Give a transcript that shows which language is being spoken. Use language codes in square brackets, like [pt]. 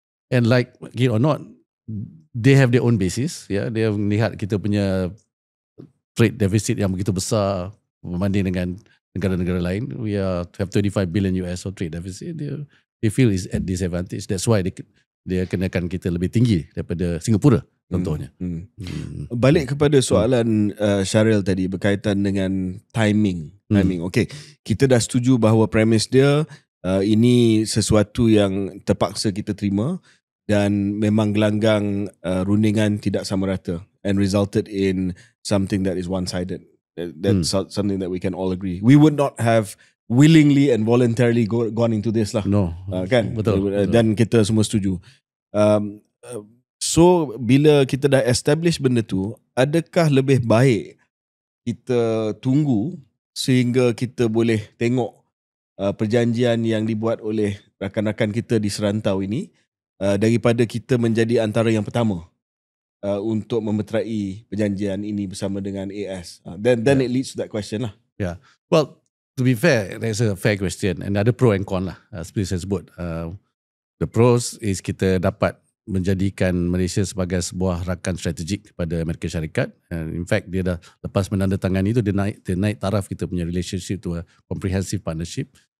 [en] And like it or not, they have their own basis. Yeah, they have [ms] melihat kita punya trade deficit yang begitu besar berbanding dengan negara-negara lain. [en] We have 35 billion US of trade deficit. They feel is at disadvantage. That's why [ms] dia kenakan kita lebih tinggi daripada Singapura contohnya. Balik kepada soalan Syaril tadi berkaitan dengan timing. Okay, kita dah setuju bahawa premis dia ini sesuatu yang terpaksa kita terima, dan memang gelanggang rundingan tidak sama rata [en] and resulted in something that is one-sided. That's something that we can all agree. We would not have willingly and voluntarily gone into this lah. No, [ms] kan? Betul. Dan kita semua setuju. So bila kita dah establish benda tu, adakah lebih baik kita tunggu sehingga kita boleh tengok perjanjian yang dibuat oleh rakan-rakan kita di serantau ini, daripada kita menjadi antara yang pertama untuk memeterai perjanjian ini bersama dengan AS? [en] Then it leads to that question lah. Yeah. Well, to be fair, that's a fair question. [ms] And ada [en] pro and con [ms] lah. Seperti saya sebut. [en] The pros is [ms] kita dapat menjadikan Malaysia sebagai sebuah rakan strategik kepada Amerika Syarikat. [en] In fact, [ms] dia dah lepas menandatangani itu, dia naik taraf kita punya relationship [en] to a comprehensive partnership.